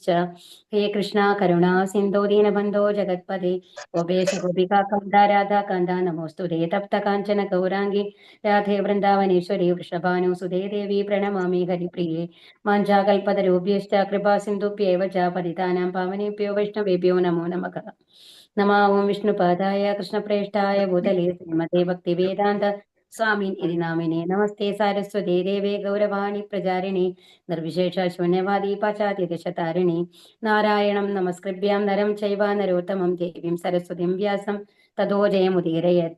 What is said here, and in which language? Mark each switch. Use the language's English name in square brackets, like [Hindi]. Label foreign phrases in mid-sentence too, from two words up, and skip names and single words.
[Sanskrit] ഹേ കൃഷ്ണ കരുണാ സിന്ധോ ദീനബന്ധോ ജഗത്പദേ ഗോപേശ ഗോപികാ കാന്ത രാധാകാന്ത നമോസ്തുതേ. തപ്ത കാഞ്ചന ഗൗരാംഗി രാധേ വൃന്ദാവനേശ്വരി വൃഷഭാനുസുതേ ദേവി പ്രണമാമി ഹരിപ്രിയേ. വാഞ്ചാകൽപതരുഭ്യശ്ച കൃപാ സിന്ധുഭ്യേവ ച പതിതാനാം പാവനേഭ്യോ വൈഷ്ണവേഭ്യോ നമോ നമഃ. നമോ വിഷ്ണുപാദായ കൃഷ്ണപ്രേഷ്ഠായ ഭൂതലേ ശ്രീമതേ ഭക്തിവേദാന്ത സ്വാമീൻ ഇതി നാമിനെ. നമസ്തേ സാരസ്വതേ ദേവേ ഗൗരവാണി പ്രചാരിണി നിർവിശേഷ ശൂന്യവാദി പാശ്ചാത്യദേശതാരിണി. നാരായണം നമസ്കൃഭ്യാം നരം ചൈവ നരോത്തമം ദേവീം സരസ്വതിം വ്യാസം തതോ ജയമുദീരയത്.